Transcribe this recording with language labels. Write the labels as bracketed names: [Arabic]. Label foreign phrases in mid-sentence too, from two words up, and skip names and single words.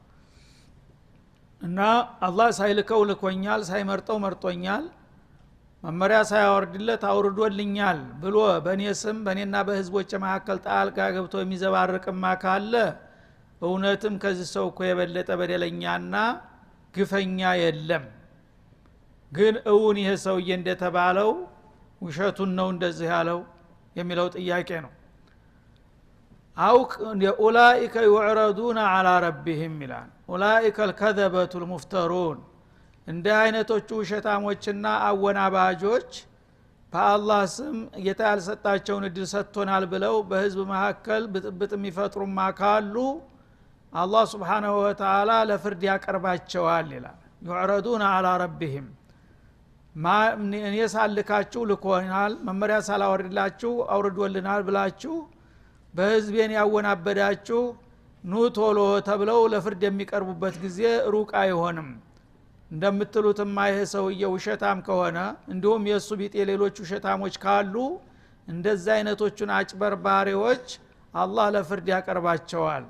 [Amharic] እና አላህ ሳይልከው ልኮኛል፣ ሳይመርጠው መርጦኛል፣ መመሪያ ሳያወርድለት አውርዶልኛል ብሎ በእኔ ስም በእኔና በህዝቦች መካከል ጣልቃ ገብቶ የሚዘባርቅማ ካለ እውነትም ከዚህ ሰው እኮ የበለጠ በደለኛና ግፈኛ የለም። ግን እውን ይሄ ሰውዬ እንደተባለው ውሸቱን ነው እንደዚህ ያለው የሚለው ጥያቄ ነው። አውቅ [Arabic] أولئك يعرضون على ربهم [Amharic] ይላል። [Arabic] أولئك الكذبة المفترون [Amharic] እንደ አይነቶቹ ውሸታሞችና አወናባጆች በአላህ ስም ጌታ ያልሰጣቸውን እድል ሰጥቶናል ብለው በህዝብ መካከል ብጥብጥ የሚፈጥሩማ ካሉ አላህ [Arabic] سبحانه وتعالى [Amharic] ለፍርድ ያቀርባቸዋል ይላል። [Arabic] يعرضون على ربهم [Amharic] እኔ ሳልካችሁ ልኮናል፣ መመሪያ ሳላወርድላችሁ አውርዶልናል ብላችሁ በህዝቤን ያወናበዳችሁ ኑ ቶሎ ተብለው ለፍርድ የሚቀርቡበት ጊዜ ሩቅ አይሆንም። እንደምትሉትማ ይሄ ሰውዬ ውሸታም ከሆነ እንዲሁም የሱ ቢጤ ሌሎች ውሸታሞች ካሉ እንደዛ አይነቶቹን አጭበርባሪዎች አላህ ለፍርድ ያቀርባቸዋል።